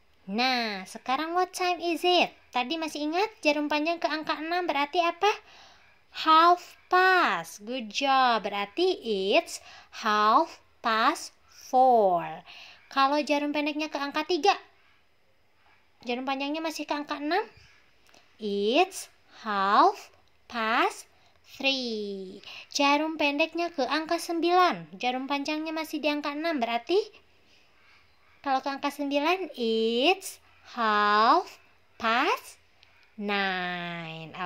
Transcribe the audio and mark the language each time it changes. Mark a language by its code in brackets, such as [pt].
[id] Nah, sekarang [en] what time is it? [id] Tadi masih ingat jarum panjang ke angka 6 berarti apa? [en] Half past. Good job. [id] Berarti [en] it's half past 4. [id] Kalau jarum pendeknya ke angka 3, jarum panjangnya masih ke angka 6. [en] It's half past 3. [id] Jarum pendeknya ke angka 9, jarum panjangnya masih di angka 6. Berarti kalau ke angka 9, [en] it's half past 9.